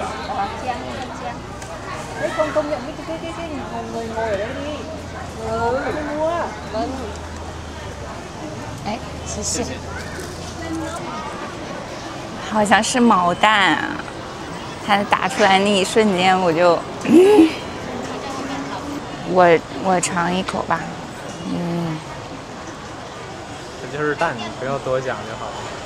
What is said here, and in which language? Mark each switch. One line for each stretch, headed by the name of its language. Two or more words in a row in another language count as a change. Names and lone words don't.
Vietnamese: 姜。Đấy con công nhận cái người ngồi ở đây đi. Không mua. Vâng.
Chinese: 哎，谢谢。好像是毛蛋啊，它打出来那一瞬间我就，我尝一口吧。这就是蛋，你不要多讲就好了。